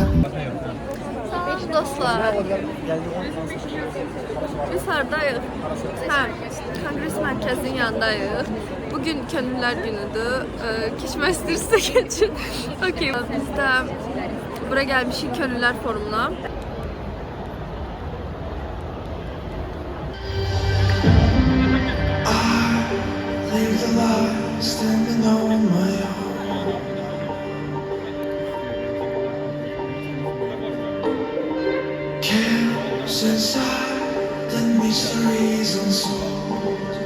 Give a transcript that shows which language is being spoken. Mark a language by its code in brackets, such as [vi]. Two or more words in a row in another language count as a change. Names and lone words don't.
[az] Salam dostlar. Biz hardayıq? Hə, Konqres Mərkəzinin yanındayıq. Bugün Könüllülər günüdür. Keçmək istəyirsə keçin. Okey. Biz də bura gəlmişik Könüllülər forumuna. [en] Standing on my own. Chaos inside the mysteries unsolved.